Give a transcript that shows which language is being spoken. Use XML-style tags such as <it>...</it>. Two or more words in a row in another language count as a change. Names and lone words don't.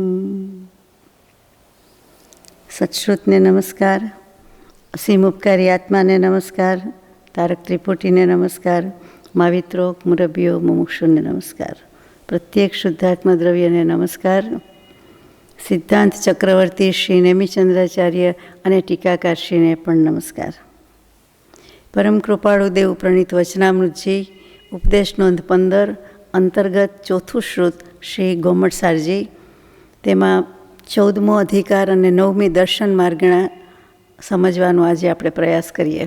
<gu>સત્શ્રુતને નમસ્કાર, અસીમ ઉપકારી આત્માને નમસ્કાર, તારક ત્રિપુટીને નમસ્કાર, માવિત્રોક મુરબ્બિયો મુમુક્ષુને નમસ્કાર, પ્રત્યેક શુદ્ધાત્મા દ્રવ્યને નમસ્કાર, સિદ્ધાંત ચક્રવર્તી શ્રી નેમિચંદ્રાચાર્ય અને ટીકાકારશ્રીને પણ નમસ્કાર। પરમ કૃપાળુ દેવ પ્રણીત વચનામૃતજી ઉપદેશ નોંધ 15 અંતર્ગત ચોથું શ્રુત શ્રી ગોમટસારજી, તેમાં 14મો અધિકાર અને 9મી દર્શન માર્ગણા સમજવાનો આજે આપણે પ્રયાસ કરીએ।</gu>